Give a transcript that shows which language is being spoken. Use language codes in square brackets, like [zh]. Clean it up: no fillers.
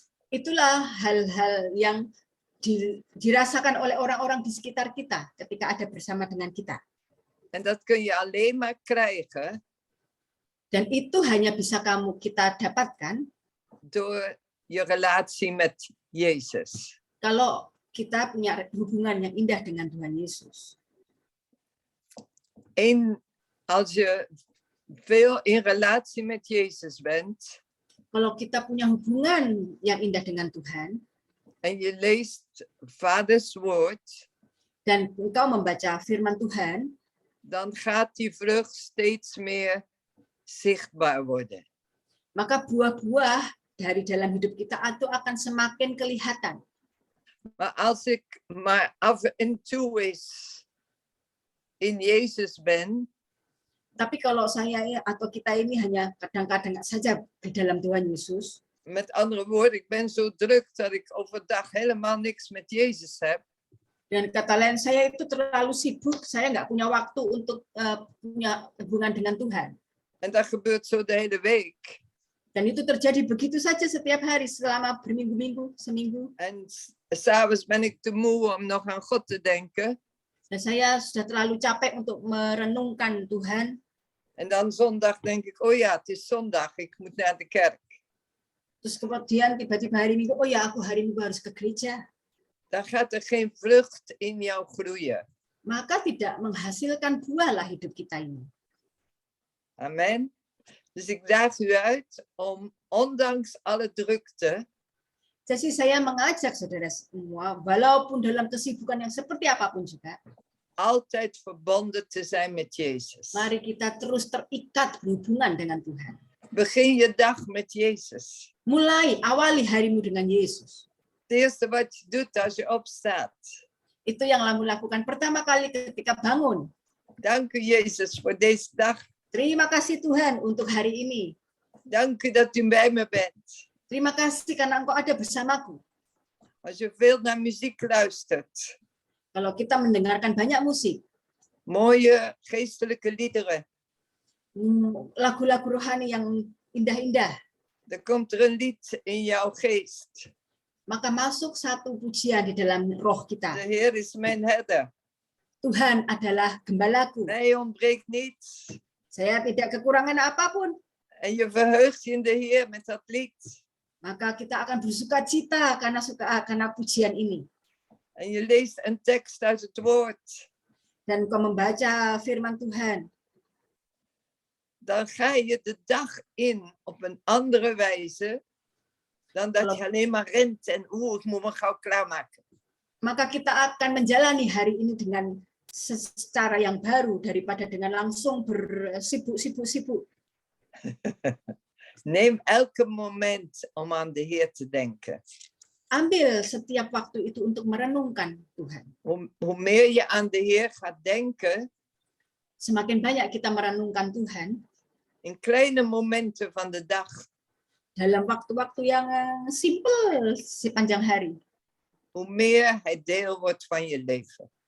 [id] Itulah hal-hal yang dirasakan oleh orang-orang di sekitar kita ketika ada bersama dengan kita. [nl] En dat kun je alleen maar krijgen [id] Dan itu hanya bisa kita dapatkan [nl] door je relatie met Jezus. [id] kalau kita punya hubungan yang indah dengan Tuhan Yesus. [nl] Als je veel in relatie met Jezus bent [id] Kalau kita punya hubungan yang indah dengan Tuhan [nl] en je leest Vaders woord, [id] dan engkau membaca firman Tuhan, [nl] dan gaat die vrucht steeds meer zichtbaar worden. [id] maka buah-buah dari dalam hidup kita itu akan semakin kelihatan. [nl] Maar als ik maar af en toe eens in Jezus ben, [id] Tapi kalau saya atau kita ini hanya kadang-kadang saja di dalam Tuhan Yesus, [nl] met andere woorden, ik ben zo druk dat ik overdag helemaal niks met Jezus heb. [id] dan kata lain saya itu terlalu sibuk, saya nggak punya waktu untuk punya hubungan dengan Tuhan. [nl] En dat gebeurt zo de hele week. [id] Dan itu terjadi begitu saja setiap hari selama berminggu-minggu, seminggu. [nl] En s'avonds ben ik te moe om nog aan God te denken. [id] Dan saya sudah terlalu capek untuk merenungkan Tuhan. [nl] En dan zondag denk ik, oh ja, het is zondag, ik moet naar de kerk. [id] Terus kemudian tiba-tiba hari Minggu, oh ya aku hari Minggu harus ke gereja. [nl] Dan gaat er geen vrucht in jou groeien. [id] Maka tidak menghasilkan buah lah hidup kita ini. Amen. [nl] Dus ik daag u uit om, ondanks alle drukte, [id] Jadi saya mengajak saudara semua, walaupun dalam kesibukan yang seperti apapun juga, [nl] altijd verbonden te zijn met Jezus. [id] mari kita terus terikat berhubungan dengan Tuhan. [nl] Begin je dag met Jezus. [id] Mulai awali harimu dengan Yesus. [nl] Het eerste wat je doet als je opstaat. [id] Itu yang kamu lakukan pertama kali ketika bangun. [nl] Dank u Jezus voor deze dag. [id] Terima kasih Tuhan untuk hari ini. [nl] Dank u dat u bij me bent. [id] Terima kasih karena Engkau ada bersamaku. [nl] Als je veel naar muziek luistert. [id] Kalau kita mendengarkan banyak musik, [nl] Mooie geestelijke liederen. [id] lagu-lagu rohani yang indah-indah, [nl] Dan komt er een lied in jouw geest. [id] maka masuk satu pujian di dalam roh kita. [nl] De Heer is mijn herder. [id] Tuhan adalah gembalaku. [nl] Mij ontbreekt niets. [id] Saya tidak kekurangan apapun. [nl] En je verheugt je in de Heer met dat lied. [id] Maka kita akan bersuka cita karena pujian ini. [nl] En je leest een tekst uit het woord. [id] Dan kau membaca firman Tuhan. [nl] Dan ga je de dag in op een andere wijze dan dat je alleen maar rent en ik moet me gauw klaarmaken. [id] Maka kita akan menjalani hari ini dengan secara yang baru daripada dengan langsung bersibuk-sibuk. [nl] Neem elke moment om aan de Heer te denken. [id] Ambil setiap waktu itu untuk merenungkan Tuhan. [nl] Hoe meer je aan de Heer gaat denken, [id] Semakin banyak kita merenungkan Tuhan [nl] in kleine momenten van de dag, [id] dalam waktu-waktu yang simpel sepanjang hari, [nl] hoe meer Hij deel wordt van je leven.